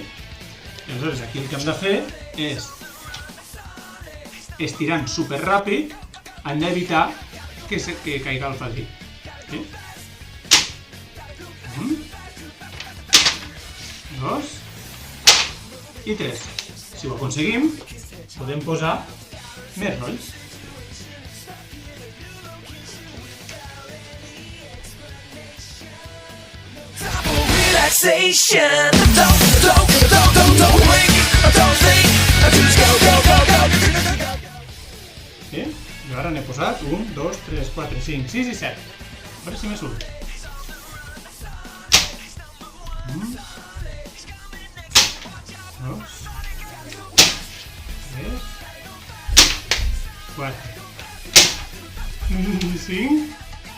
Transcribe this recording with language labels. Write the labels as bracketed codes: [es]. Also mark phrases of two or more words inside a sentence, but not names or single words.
[ca] Aleshores, aquí el que hem de fer és, estirant super ràpid, hem d'evitar que caiga el fadrí. Sí? 1, 2 i 3. Si ho aconseguim, podem posar més rolls. [en] Relaxation. Don't wink, don't think, just go. [ca] Sí? I ara n'he posat 1, 2, 3, 4, 5, 6 i 7. A veure si me surt. 1, 2, 3, 4, 5 i 6.